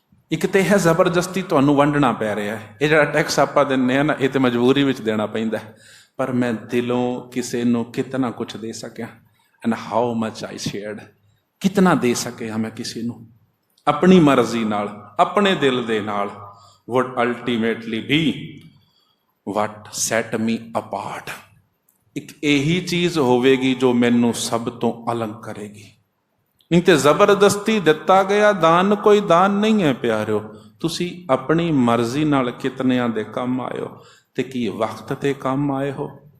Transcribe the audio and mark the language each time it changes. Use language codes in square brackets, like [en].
[pa] ਇੱਕ ਤੇ ਹੈ ਜ਼ਬਰਦਸਤੀ ਤੁਹਾਨੂੰ ਵੰਡਣਾ ਪੈ ਰਿਹਾ ਹੈ। ਇਹ ਜਿਹੜਾ ਟੈਕਸ ਆਪਾਂ ਦਿੰਦੇ ਹਾਂ ਨਾ, ਇਹ ਤੇ ਮਜਬੂਰੀ ਵਿੱਚ ਦੇਣਾ ਪੈਂਦਾ, ਪਰ ਮੈਂ ਦਿਲੋਂ ਕਿਸੇ ਨੂੰ ਕਿਤਨਾ ਕੁਛ ਦੇ ਸਕਿਆ। [en] and how much I shared, [pa] ਕਿਤਨਾ ਦੇ ਸਕਿਆ ਮੈਂ ਕਿਸੇ ਨੂੰ ਆਪਣੀ ਮਰਜ਼ੀ ਨਾਲ, ਆਪਣੇ ਦਿਲ ਦੇ ਨਾਲ। [en] would ultimately be what set me apart। [pa] ਇੱਕ ਇਹੀ ਚੀਜ਼ ਹੋਵੇਗੀ ਜੋ ਮੈਨੂੰ ਸਭ ਤੋਂ ਅਲੱਗ ਕਰੇਗੀ। ਨਹੀਂ ਤੇ ਜ਼ਬਰਦਸਤੀ ਦਿੱਤਾ ਗਿਆ ਦਾਨ ਕੋਈ ਦਾਨ ਨਹੀਂ ਹੈ ਪਿਆਰਿਓ। ਤੁਸੀਂ ਆਪਣੀ ਮਰਜ਼ੀ ਨਾਲ ਕਿਤਨਿਆਂ ਦੇ ਕੰਮ ਆਏ ਹੋ, ਤੇ ਕੀ ਵਕਤ ਤੇ ਕੰਮ ਆਏ ਹੋ।